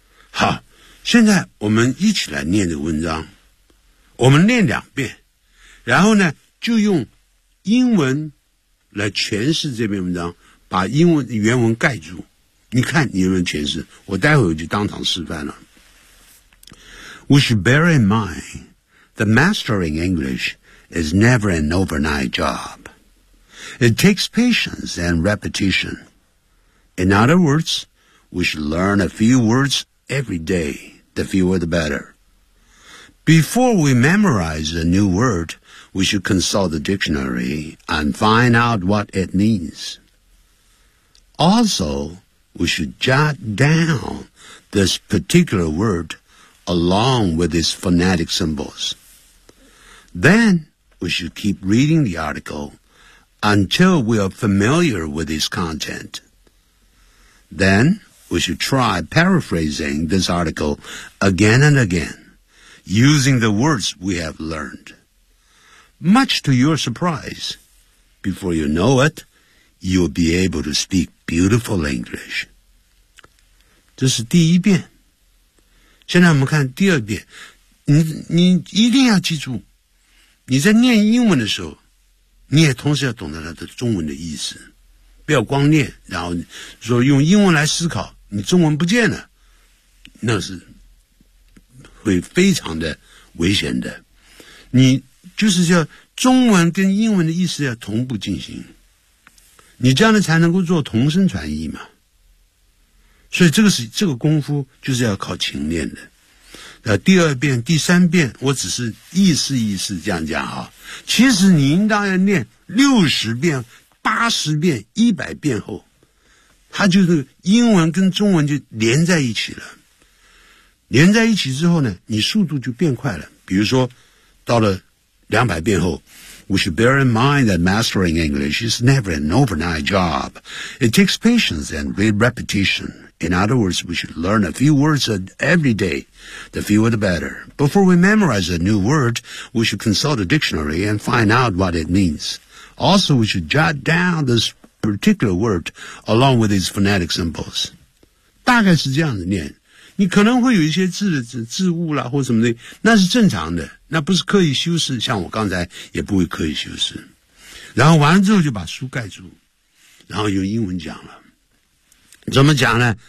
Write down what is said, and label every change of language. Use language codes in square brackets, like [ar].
[zh] 好，现在我们一起来念这个文章，我们念两遍，然后呢，就用英文来诠释这篇文章，把英文原文盖住。你看你有没有诠释，我待会儿就当场示范了。 [en] We should bear in mind that mastering English is never an overnight job. It takes patience and repetition. In other words, we should learn a few words every day, the fewer the better. Before we memorize a new word, we should consult the dictionary and find out what it means. Also,We should jot down this particular word along with its phonetic symbols. Then we should keep reading the article until we are familiar with its content. Then, we should try paraphrasing this article again and again, using the words we have learned. Much to your surprise, before you know it, you'll be able to speak beautiful English. [zh] 这是第一遍。现在我们看第二遍。你一定要记住，你在念英文的时候，你也同时要懂得它的中文的意思。不要光念，然后说用英文来思考，你中文不见了，那是会非常的危险的。你就是叫中文跟英文的意思要同步进行，你这样的才能够做同声传译嘛。所以这个功夫就是要靠勤练的。第二遍第三遍我只是意思这样讲啊，其实你应当要念60遍80遍100遍后，它就是英文跟中文就连在一起了。连在一起之后呢，你速度就变快了。比如说到了200遍后， [en] We should bear in mind that mastering English is never an overnight job. It takes patience and great repetition. In other words, we should learn a few words every day. The fewer the better. Before we memorize a new word, we should consult a dictionary and find out what it means. Also, we should jot down this particular word along with its phonetic symbols. [zh] 大概是这样子念，你可能会有一些字误啦或什么的，那是正常的，那不是刻意修饰，像我刚才也不会刻意修饰。然后完了之后就把书盖住，然后用英文讲了。怎么讲呢？